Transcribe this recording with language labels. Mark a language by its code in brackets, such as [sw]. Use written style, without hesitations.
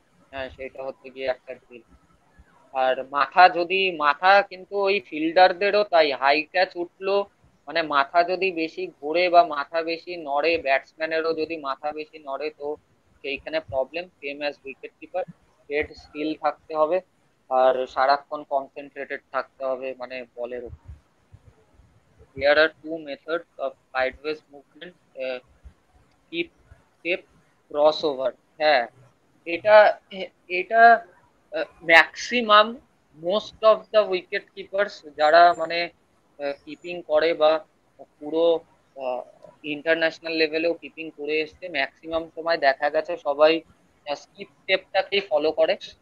[bn] হ্যাঁ, সেটা হচ্ছে গিয়ে একটা ড্রিল। আর মাথা কিন্তু ওই ফিল্ডারদেরও তাই, হাই ক্যাচ উঠলো মানে মাথা যদি বেশি ঘোরে বা মাথা বেশি নড়ে, ব্যাটসম্যানেরও যদি মাথা বেশি নড়ে তো সেইখানে problem. Same as wicket keeper, head still থাকতে হবে আর সারাক্ষণ কনসেন্ট্রেটেড থাকতে হবে মানে বলের উপর। [en] There are two methods of sideways movement, skip, step, crossover। [bn] হ্যাঁ, এটা এটা maximum most of the wicket keepers যারা মানে কিপিং করে বা পুরো ইন্টারন্যাশনাল লেভেলেও কিপিং করে এসছে, ম্যাক্সিমাম সময় দেখা গেছে সবাই স্কিপ স্টেপটাকেই ফলো করে।